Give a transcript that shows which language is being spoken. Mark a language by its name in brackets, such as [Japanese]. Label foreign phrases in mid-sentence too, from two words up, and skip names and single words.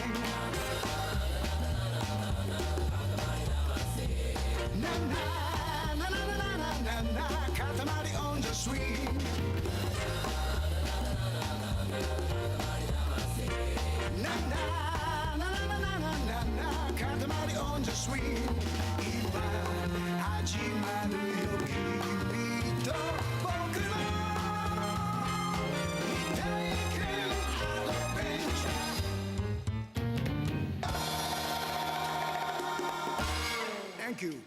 [English] Na na na na na na na na. Katamari on the swing. Na na na na na na na na. Katamari on the swing. [Japanese] 今始まるよ君と僕の体験アドベンチャー [English] Thank you.